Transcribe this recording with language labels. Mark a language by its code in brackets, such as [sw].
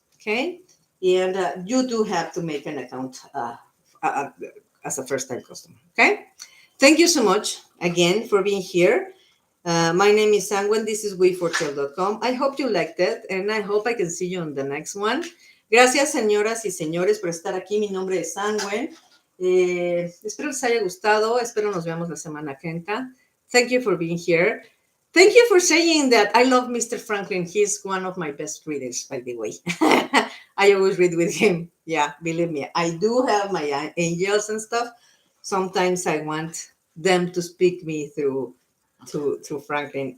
[en] Okay, and you do have to make an account uh, as a first-time customer. Okay. Thank you so much again for being here. My name is Anwen. This is wefortell.com. I hope you liked it and I hope I can see you on the next one. [es] Gracias, señoras y señores, por estar aquí. Mi nombre es Anwen. Espero les haya gustado. Espero nos veamos la semana que entra. [en] Thank you for being here. Thank you for saying that. I love Mr. Franklin. He's one of my best readers, by the way. I always read with him. Yeah, believe me. I do have my angels and stuff. Sometimes I want them to speak me through Franklin.